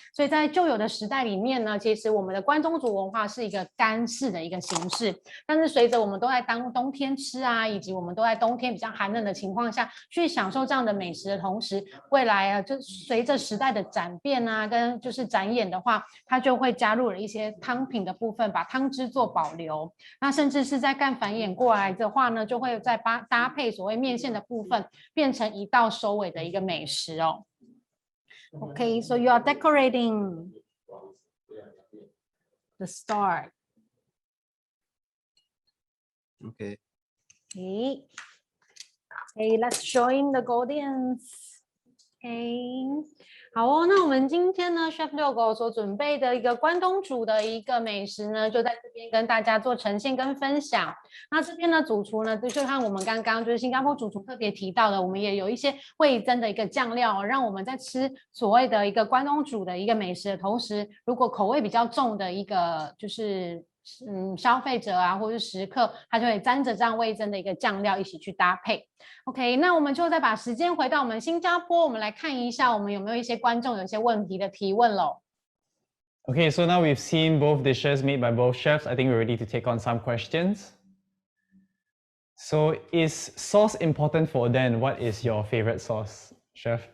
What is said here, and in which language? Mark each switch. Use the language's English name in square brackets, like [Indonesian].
[Chinese] 所以在旧有的时代里面呢，其实我们的关东煮文化是一个干式的一个形式，但是随着我们都在冬天吃啊，以及我们都在冬天比较寒冷的情况下去享受这样的美食的同时，未来啊，就随着时代的转变啊，跟就是展演的话，它就会加入了一些汤品的部分，把汤汁做保留。那甚至是在干繁衍过来的话呢，就会再搭配所谓面线的部分，变成一道收尾的一个美食哦。 [English] Okay, so you are decorating the star. Okay. Okay, let's join the Goldians. Okay. [Chinese] 好哦，那我们今天呢 ，Chef Ryogo 所准备的一个关东煮的一个美食呢，就在这边跟大家做呈现跟分享。那这边呢，主厨呢，就像我们刚刚就是新加坡主厨特别提到的，我们也有一些味增的一个酱料哦，让我们在吃所谓的一个关东煮的一个美食的同时，如果口味比较重的一个就是消费者啊，或者是食客，他就会沾着这样味增的一个酱料一起去搭配。 OK， 那我们就再把时间回到我们新加坡，我们来看一下，我们有没有一些观众有一些问题的提问喽。 [English] Okay, so now we've seen both dishes made by both chefs. I think we're ready to take on some questions. So, is sauce important for Oden? What is your favorite sauce, chef?